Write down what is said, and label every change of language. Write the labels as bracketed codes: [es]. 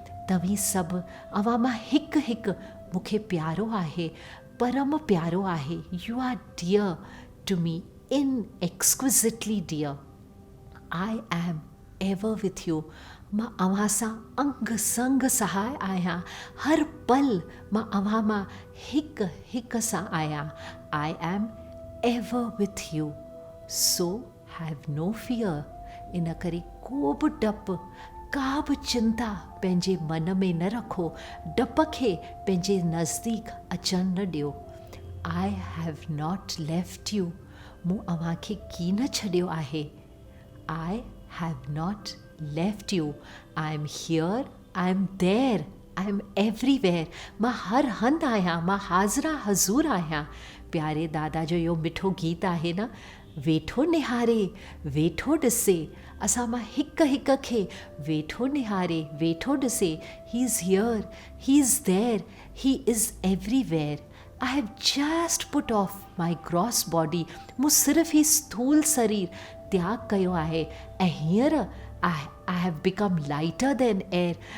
[sd] तव्हीं सभु अवां मां हिकु हिकु मूंखे प्यारो आहे, परम प्यारो आहे। [en] You are dear to me, inexquisitely dear. I am ever with you. [sd] मां अव्हां सां अंग संग सहाय आहियां, हर पल मां अव्हां मां हिकु हिकु सां आहियां। [en] I am ever with you, so have no fear. [sd] इन करे को बि डपु, का बि चिंता पंहिंजे मन में न रखो, डप खे पंहिंजे नज़दीक अचण न ॾियो। [en] I have not left you. [sd] मूं अव्हांखे की न छॾियो आहे। [en] I have not left you. I am here, I am there, I am everywhere. [sd] मां हर हंधि आहियां, मां हाज़िरा हज़ूर आहियां। प्यारे दादा जो इहो मिठो गीत आहे न, वेठो निहारे वेठो ॾिसे। असां मां हिकु हिकु खे वेठो निहारे वेठो ॾिसे। [en] He is here, he is there, he is everywhere. I have just put off my gross body, [sd] मूं सिर्फ़ु ई स्थूल शरीर त्याग कयो आहे ऐं हींअर [en] I have become lighter than air.